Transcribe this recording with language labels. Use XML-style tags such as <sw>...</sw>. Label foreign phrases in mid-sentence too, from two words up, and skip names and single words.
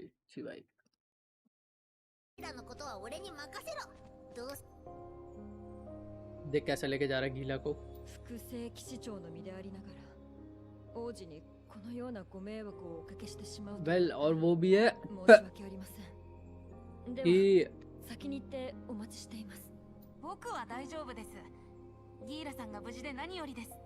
<hi>सी भाई</hi> <ja>らのことは俺に任せろ。どう</ja> <hi>देख कैसे लेके जा रहा है गीला को।</hi> <ja>副正騎士長の身でありながら王子にこのようなご迷惑をおかけしてしまうと。</ja> <hi>वेल और वो भी है</hi> <ja>申し訳ありません。では先に行ってお待ちしています。僕は大丈夫です。ギーラさんが無事で何よりです。</ja>